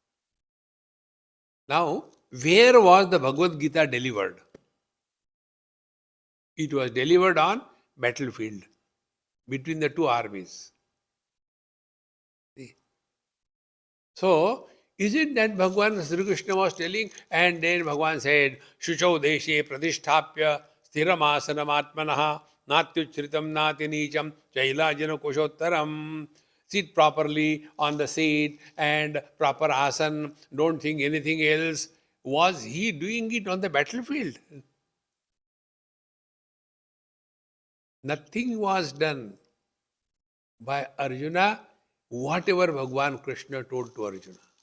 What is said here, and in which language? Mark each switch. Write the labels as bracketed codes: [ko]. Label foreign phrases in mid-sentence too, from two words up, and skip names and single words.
[en] Now, where was the Bhagavad Gita delivered? It was delivered on battlefield between the two armies. See? So, Isn't that Bhagwan Sri Krishna was telling? And then Bhagwan said, [sa] Shuchau deshe pradisthapya sthiramasana atmanaha natyuchritam nati nicham chailajana kushottaram. [en] Sit properly on the seat and proper asan. Don't think anything else. Was he doing it on the battlefield? Nothing was done by Arjuna, whatever Bhagwan Krishna told to Arjuna.